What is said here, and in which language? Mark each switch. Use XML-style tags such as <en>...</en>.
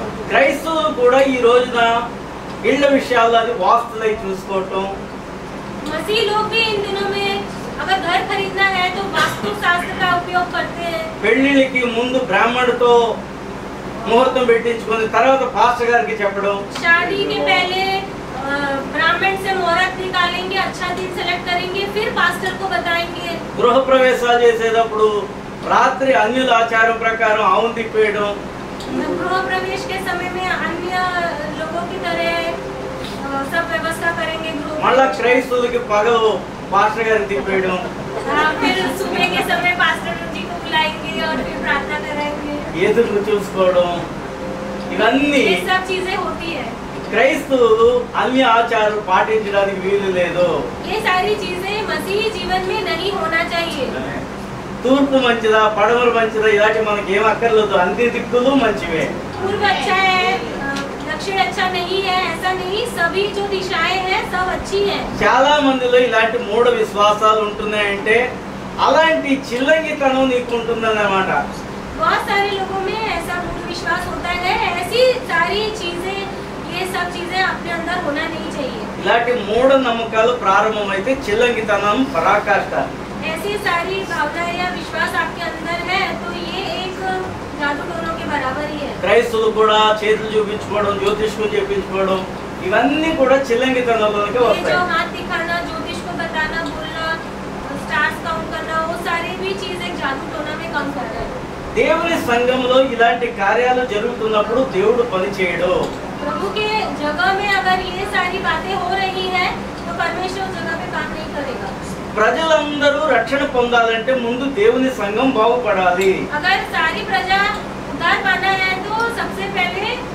<te>క్రైస్తవులు కూడా ఈ రోజున ఇళ్ల విషయాలు అది వాస్తులై చూసుకోవటం,</te> <hi>मसीह लोग भी इन दिनों में अगर घर खरीदना है तो वास्तु शास्त्र का उपयोग करते हैं.</hi> <te>పెళ్లిళ్ళకి ముందు బ్రాహ్మణుడితో ముహూర్తం పెట్టించుకొని తర్వాత పాస్టర్ గారికి చెప్పడం,</te> <hi>शादी के पहले ब्राह्मण से मुहूर्त निकालेंगे, अच्छा दिन सेलेक्ट करेंगे, फिर पास्टर को बताएंगे.</hi> <te>గృహ ప్రవేశాలు చేసేటప్పుడు రాత్రి అన్యుల ఆచారం ప్రకారం ఆవును తిప్పేయడం,</te> <hi>गृह प्रवेश के समय में अन्य लोगों की तरह सब व्यवस्था करेंगे.</hi> <te>మళ్ళా క్రైస్తవులకి పగలు పాస్టర్ గారిని తిప్పేయడం,</te> <hi>फिर सुबह के समय पास्टर जी को बुलाएंगे और फिर प्रार्थना कराएंगे.</hi> <te>ఎదురు చూసుకోవడం, ఇవన్నీ</te> <hi>ये सब चीजें होती है.</hi> <te>క్రైస్తవులు అన్య ఆచారాలు పాటించడానికి వీలు లేదు.</te> <hi>ये सारी चीजें मसीही जीवन में नहीं होना चाहिए.</hi> <te>తూర్పు మంచిదా పడమర మంచిదా ఇలాంటి మనకి ఏం అక్కర్లేదు, అన్ని దిక్కులు మంచివే.</te> <hi>पूर्व अच्छा है, दक्षिण अच्छा नहीं है, ऐसा नहीं. सभी जो दिशाएं हैं सब अच्छी हैं.</hi> <te>చాలా మందిలో ఇలాంటి మూఢ విశ్వాసాలు ఉంటున్నాయంటే అలాంటి చిల్లంగితనం నీకు ఉంటుందన్నమాట.</te> <hi>बहुत सारे लोगों में ऐसा मूढ़ विश्वास होता है. ऐसी सारी चीजें, ये सब चीजें अपने अंदर होना नहीं चाहिए.</hi> <te>ఇలాంటి మూఢ నమ్మకాలు ప్రారంభమైతే చిల్లంగితనం పరాకాష్ట.</te> <hi>ऐसी सारी भावनाएं या विश्वास आपके अंदर है तो ये एक जादू टोनों के बराबर ही है.</hi> <te>క్రైస్తవులు కూడా చేతులు చూపించుకోవడం, జ్యోతిష్కం చేపించుకోవడం, ఇవన్నీ కూడా చిల్లంగితనంలోకి</te> <hi>ये</hi> <te>వస్తాయి.</te> <hi>जो हाथ दिखाना, ज्योतिष को बताना, बोलना,</hi> <en>stars count</en> <hi>करना, वो सारी भी चीज एक जादू टोना में कम कर रहा है.</hi> <te>దేవుని సంఘంలో ఇలాంటి కార్యాలు జరుగుతున్నప్పుడు దేవుడు పని చేయడు.</te> <hi>प्रभु के जगह में अगर ये सारी बातें हो रही है तो परमेश्वर उस जगह पे काम नहीं करेगा.</hi> <te>ప్రజలందరూ రక్షణ పొందాలంటే ముందు దేవుని సంఘం బాగుపడాలి.</te> <hi>अगर सारी प्रजा उद्धार पाना है तो सबसे पहले</hi>